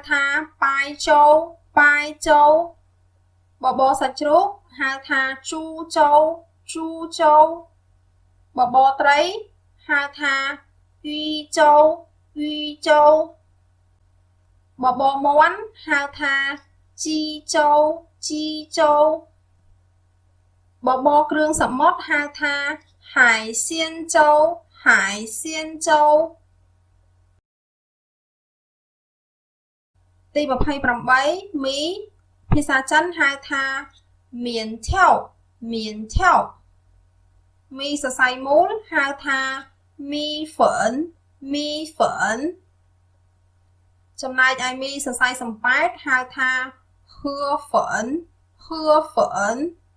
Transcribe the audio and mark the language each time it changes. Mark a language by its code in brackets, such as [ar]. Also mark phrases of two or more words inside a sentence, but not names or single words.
[km] ថាបាយជោបាយជោបបរសាច់ជ្រូកហៅថាជូជោជូជោបបរត្រីហៅថាយីជោយីជោបបរមាន់ហៅថាជីជោជីជោបបរគ្រឿងសមុទ្រហៅថា [zh] 海鲜粥海鲜粥 [km] ទី28មីភាសាចិនហៅថាមៀនថៅមៀនថៅមីសរសៃមូលហៅថាមីហ្វឺនមីហ្វឺនចំណែកឯមីសរសៃសំប៉ែតហៅថាហឿហ្វឺនហឿហ្វឺន